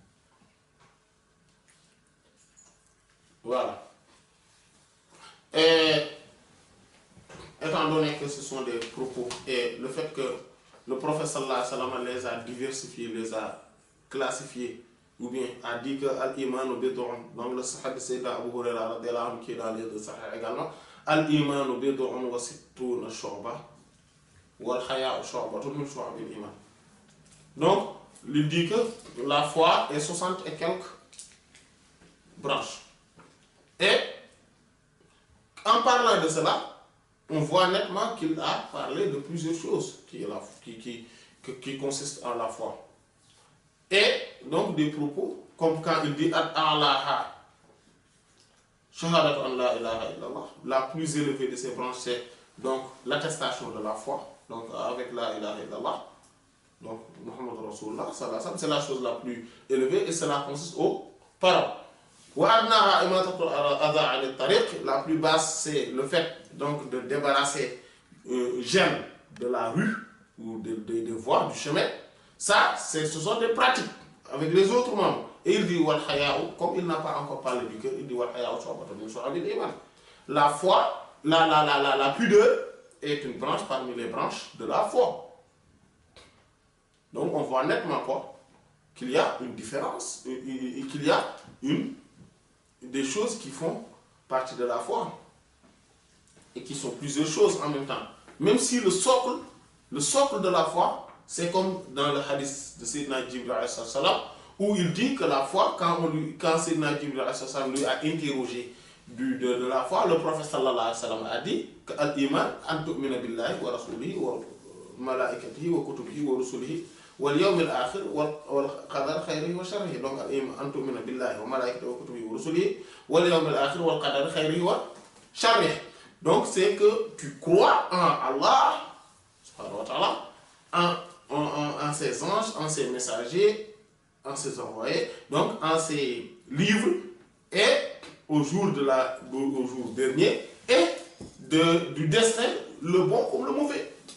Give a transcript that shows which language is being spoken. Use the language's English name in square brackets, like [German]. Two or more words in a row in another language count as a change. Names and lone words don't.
[French] Voilà. Et étant donné que ce sont des propos et le fait que le prophète [Arabic] صلى الله عليه وسلم [French] les a diversifiés, les a classifiés, ou bien a dit que [Arabic] الإيمان بضع, [French] donc le sahih de Sayyidina Abu Hurayra [Arabic] رضي الله عنه [French] qui est dans les deux sahih également, [Arabic] الإيمان بضع وستون شعبة والحياء شعبة من شعب الإيمان. [French] Donc, il dit que la foi est 60 et quelques branches. Et en parlant de cela, on voit nettement qu'il a parlé de plusieurs choses qui consistent en la foi. Et donc des propos, comme quand il dit [Arabic] أعلاها شهادة أن لا إله إلا الله, [French] la plus élevée de ces branches, c'est donc l'attestation de la foi, donc avec [Arabic] لا إله إلا الله, [French] donc [Arabic] محمد رسول الله, [French] c'est la chose la plus élevée et cela consiste aux paroles. La plus basse, c'est le fait donc de débarrasser gêne de la rue ou des voies, du chemin. Ça, ce sont des pratiques avec les autres membres. Et il dit [Arabic] والحياء, [French] comme il n'a pas encore parlé du cœur, il dit [Arabic] والحياء شعبة من شعب الإيمان. [French] La foi, la pudeur est une branche parmi les branches de la foi. Donc on voit nettement quoi? Qu'il y a une différence, et qu'il y a des choses qui font partie de la foi et qui sont plusieurs choses en même temps. Même si le socle de la foi, c'est comme dans le hadith de Sayyidina Jibril [Arabic] عليه السلام, [French] où il dit que la foi, quand Sayyidina Jibril [Arabic] عليه السلام [French] lui a interrogé de la foi, le prophète [Arabic] صلى الله عليه وسلم [French] a dit que [Arabic] الإيمان أن تؤمن بالله ورسوله وملائكته وكتبه ورسله واليوم الآخر والقدر خيره وشره. Donc الإيمان أن تؤمن بالله وملائكته وكتبه ورسله واليوم الآخر والقدر خيره وشره. [French] Donc c'est que tu crois en Allah [Arabic] سبحانه وتعالى, [French] en ses anges, en ses messagers, en ses envoyés, donc en ses livres et au jour dernier et du destin, le bon comme le mauvais.